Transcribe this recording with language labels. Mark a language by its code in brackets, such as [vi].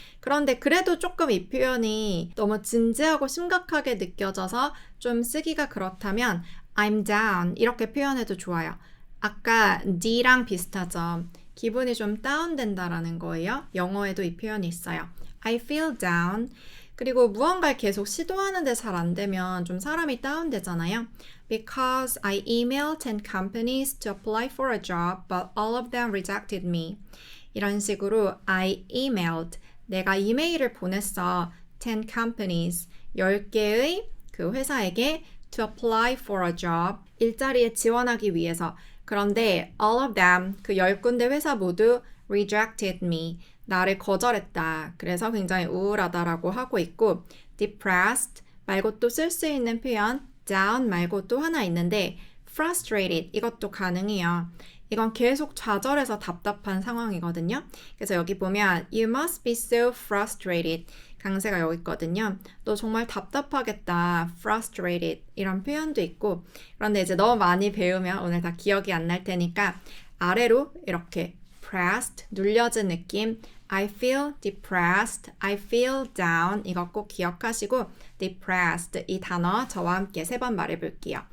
[ko] 그런데 그래도 조금 이 표현이 너무 진지하고 심각하게 느껴져서 좀 쓰기가 그렇다면 [en] I'm down [ko] 이렇게 표현해도 좋아요. 아까 D랑 비슷하죠. 기분이 좀 다운된다라는 거예요. 영어에도 이 표현이 있어요. [en] I feel down. [ko] 그리고 무언가를 계속 시도하는데 잘 안 되면 좀 사람이 다운되잖아요. [en] Because I emailed 10 companies to apply for a job, but all of them rejected me. [ko] 이런 식으로 [en] I emailed, [ko] 내가 이메일을 보냈어. [en] 10 companies, [ko] 10개의 그 회사에게 [en] to apply for a job, [ko] 일자리에 지원하기 위해서. 그런데 [en] all of them, [ko] 그 10군데 회사 모두 [en] rejected me, [ko] 나를 거절했다. 그래서 굉장히 우울하다라고 하고 있고 depressed 말고 또 쓸 수 있는 표현 down 말고 또 하나 있는데 frustrated 이것도 가능해요. 이건 계속 좌절해서 답답한 상황이거든요. 그래서 여기 보면 [en] You must be so frustrated. [ko] 강세가 여기 있거든요. 너 정말 답답하겠다. frustrated 이런 표현도 있고 그런데 이제 너무 많이 배우면 오늘 다 기억이 안 날 테니까 아래로 이렇게 pressed 눌려진 느낌 [en] I feel depressed, I feel down [ko] 이거 꼭 기억하시고 depressed 이 단어 저와 함께 3번 말해볼게요.